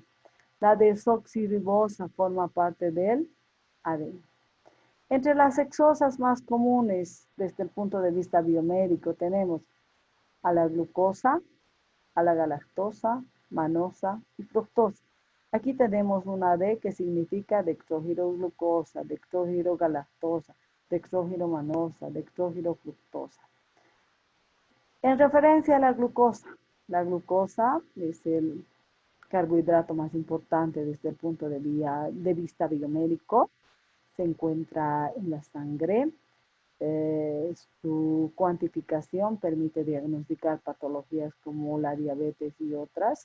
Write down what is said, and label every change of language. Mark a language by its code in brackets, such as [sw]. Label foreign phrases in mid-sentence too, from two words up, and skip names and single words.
[es] La desoxirribosa forma parte del ADN. Entre las hexosas más comunes desde el punto de vista biomédico tenemos a la glucosa, a la galactosa, manosa y fructosa. Aquí tenemos una D que significa dextrogiroglucosa, dextrogirogalactosa, dextrogiromanosa, dextrogirofructosa. En referencia a la glucosa es el carbohidrato más importante desde el punto de vista biomédico. Se encuentra en la sangre. Su cuantificación permite diagnosticar patologías como la diabetes y otras.